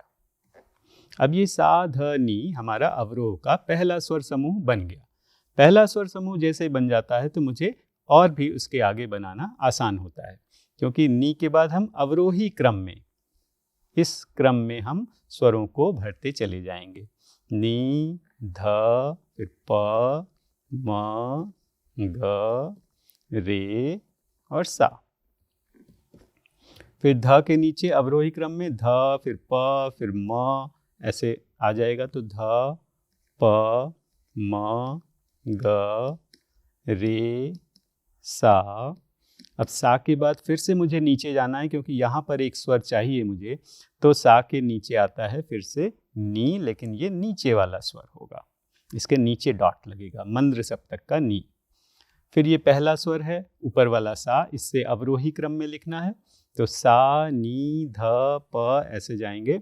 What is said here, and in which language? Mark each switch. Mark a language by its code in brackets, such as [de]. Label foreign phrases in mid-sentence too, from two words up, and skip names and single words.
[hi] अब ये सा ध नी हमारा अवरोह का पहला स्वर समूह बन गया। पहला स्वर समूह जैसे बन जाता है तो मुझे और भी उसके आगे बनाना आसान होता है, क्योंकि नी के बाद हम अवरोही क्रम में, इस क्रम में हम स्वरों को भरते चले जाएंगे। नी, ध, फिर प, म, ग, रे और सा। फिर ध के नीचे अवरोही क्रम में ध, फिर प, फिर म, ऐसे आ जाएगा। तो ध, प, म, ग, रे, सा। अब सा के बाद फिर से मुझे नीचे जाना है, क्योंकि यहाँ पर एक स्वर चाहिए मुझे, तो सा के नीचे आता है फिर से नी, लेकिन ये नीचे वाला स्वर होगा, इसके नीचे डॉट लगेगा, मंद्र सप्तक का नी। फिर ये पहला स्वर है ऊपर वाला सा, इससे अवरोही क्रम में लिखना है, तो सा नी ध प ऐसे जाएंगे।